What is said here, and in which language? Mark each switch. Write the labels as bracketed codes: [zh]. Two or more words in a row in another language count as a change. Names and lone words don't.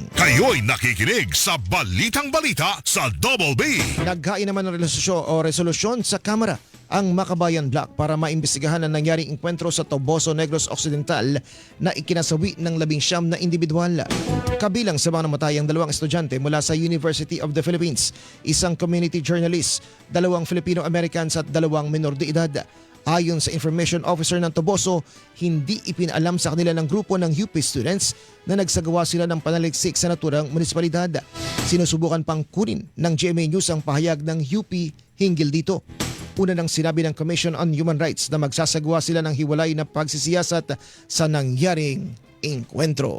[tl] Kayo'y nakikinig sa Balitang Balita sa Double B. Naghain naman ng resolusyon sa Kamara ang Makabayan Block para maimbestigahan ang nangyaring engkwentro sa Toboso, Negros Occidental na ikinasawi ng 19 na individual. Kabilang sa mga namatay ang 2 estudyante mula sa University of the Philippines, isang [en] community journalist, [tl] 2 Filipino-Americans at 2 menor de edad. Ayon sa [en] information officer [tl] ng Toboso, hindi ipinalam sa kanila ng grupo ng UP students na nagsagawa sila ng panaliksik sa naturang munisipalidad. Sinusubukan pang kunin ng GMA News ang pahayag ng UP hinggil dito. Una nang sinabi ng Commission on Human Rights na magsasagawa sila ng hiwalay na pagsisiyasat sa nangyaring engkwentro.